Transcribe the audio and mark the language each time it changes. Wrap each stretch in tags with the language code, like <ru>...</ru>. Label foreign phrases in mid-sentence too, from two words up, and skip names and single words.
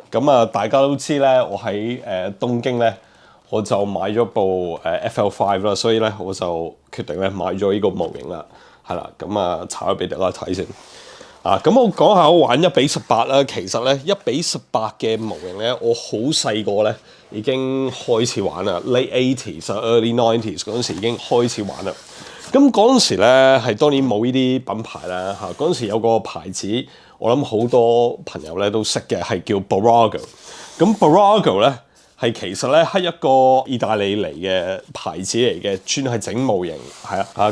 <yue>大家都知咧，我喺東京咧，我就買咗部FL5 啦，所以咧我就決定咧買咗呢個模型啦，係啦。拆咗俾大家睇先。咁我講下我玩1:18啦。其實咧1:18嘅模型咧，我好細個咧已經開始玩啦。</yue> <en>Late 80s、early 90s</en> <yue>嗰陣時已經開始玩啦。咁嗰陣時咧係當然冇呢啲品牌啦嚇。嗰陣時有個牌子，我諗好多朋友咧都識嘅，係叫 Burago。咁 Burago 咧係其實咧係一個意大利嚟嘅牌子嚟嘅，專係整模型，係啊。</yue>